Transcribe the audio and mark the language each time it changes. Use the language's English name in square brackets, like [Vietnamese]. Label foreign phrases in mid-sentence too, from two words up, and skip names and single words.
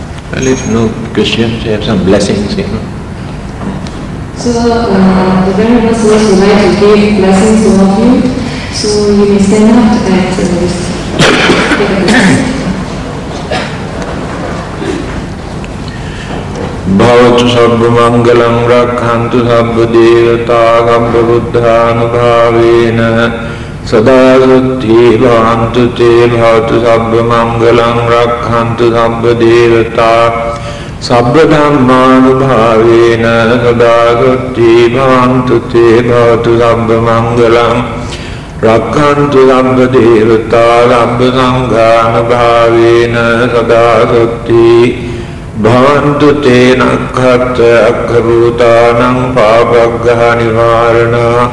[English] Well, if no questions, you have some blessings, you know. So, the Venerable Masters would like to give blessings to all of you. So, you may stand up and take a blessing. [Pali] Bhavatu sabba mangalam rakhantu sabba devata sabba buddhanubhavena sada sutti bhavantu te bhavatu sabba mangalam rakhantu sabba devata sabba dhammanubhavena sada sutti bhavantu te bhavatu sabba mangalam rakhantu sabba devata sabba sanghanubhavena sada sutti bhavantu te nakkhatta akhabhutanam papaggaha nivarana